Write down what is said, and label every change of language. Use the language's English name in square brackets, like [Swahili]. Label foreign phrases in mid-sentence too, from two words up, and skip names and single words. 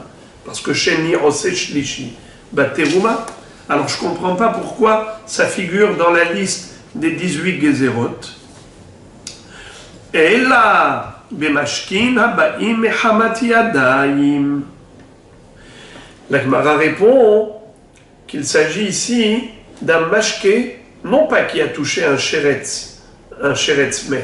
[French] Parce que [Hebrew] שני, עושה שלישי, תרומה. [French] Alors je ne comprends pas pourquoi ça figure dans la liste des 18 gezerot. Et là, [Hebrew] במשקין הבאים מחמת ידים. [French] La Gemara répond qu'il s'agit ici d'un mashké, non pas qui a touché un [Hebrew] שרץ מת.